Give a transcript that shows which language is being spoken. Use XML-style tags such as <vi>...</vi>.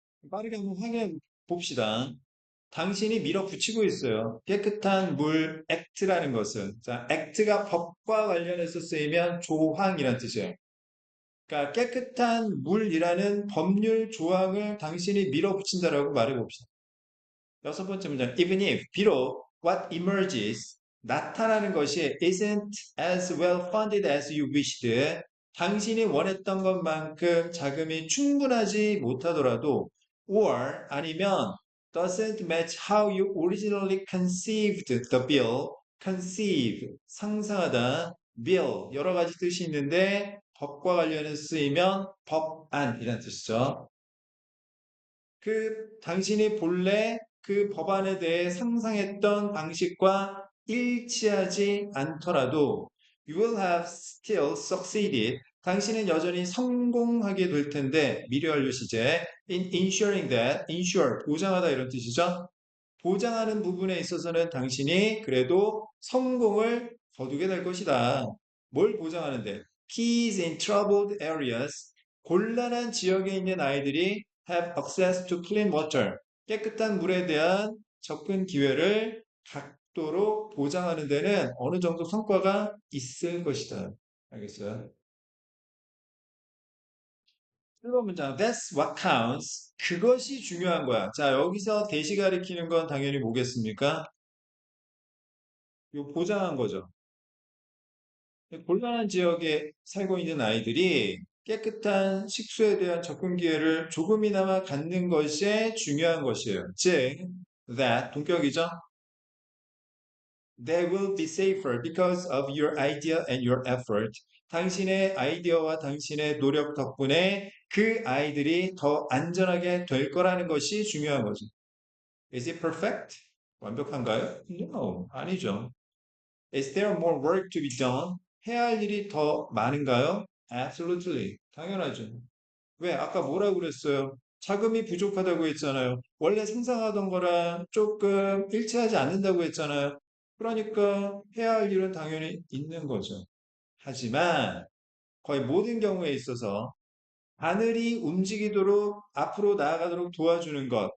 <ko>빠르게 한번 확인해 봅시다. 당신이 밀어붙이고 있어요. 깨끗한 물 액트라는 것은 자, 액트가 법과 관련해서 쓰이면 조항이란 뜻이에요. 그러니까 깨끗한 물이라는 법률 조항을 당신이 밀어붙인다라고 말해봅시다. 여섯 번째 문장.</ko> <en>Even if</en> <ko>비록</ko> <en>what emerges</en> <ko>나타나는 것이</ko> <en>isn't as well funded as you wished</en> <ko>당신이 원했던 것만큼 자금이 충분하지 못하더라도</ko> <en>or</en> <ko>아니면</ko> <en>doesn't match how you originally conceived the bill conceive</en> <ko>상상하다</ko> <en>bill</en> <ko>여러 가지 뜻이 있는데 법과 관련해서 쓰이면 법안이라는 뜻이죠. 당신이 본래 그 법안에 대해 상상했던 방식과 일치하지 않더라도</ko> <en>you will have still succeeded.</en> <ko>당신은 여전히 성공하게 될 텐데 미래 완료 시제</ko> <en>in ensuring that ensure</en> <ko>보장하다 이런 뜻이죠. 보장하는 부분에 있어서는 당신이 그래도 성공을 거두게 될 것이다. 뭘 보장하는데?</ko> <en>Kids in troubled areas,</en> <ko>곤란한 지역에 있는 아이들이</ko> <en>have access to clean water,</en> <ko>깨끗한 물에 대한 접근 기회를 갖도록 보장하는 데는 어느 정도 성과가 있을 것이다. 알겠어요? 1번 문장,</ko> <en>that's what counts.</en> <ko>그것이 중요한 거야. 자, 여기서 대시 가리키는 건 당연히 뭐겠습니까? 요 보장한 거죠. 곤란한 지역에 살고 있는 아이들이 깨끗한 식수에 대한 접근 기회를 조금이나마 갖는 것이 중요한 것이에요. 즉, that 동격이죠.</ko> <en>They will be safer because of your idea and your effort.</en> <ko>당신의 아이디어와 당신의 노력 덕분에 그 아이들이 더 안전하게 될 거라는 것이 중요한 거죠.</ko> <en>Is it perfect?</en> <ko>완벽한가요?</ko> <en>No,</en> <ko>아니죠.</ko> <en>Is there more work to be done?</en> <ko>해야 할 일이 더 많은가요?</ko> <en>Absolutely.</en> <ko>당연하죠. 왜? 아까 뭐라고 그랬어요? 자금이 부족하다고 했잖아요. 원래 상상하던 거랑 조금 일치하지 않는다고 했잖아요. 그러니까 해야 할 일은 당연히 있는 거죠. 하지만 거의 모든 경우에 있어서 바늘이 움직이도록 앞으로 나아가도록 도와주는 것.</ko>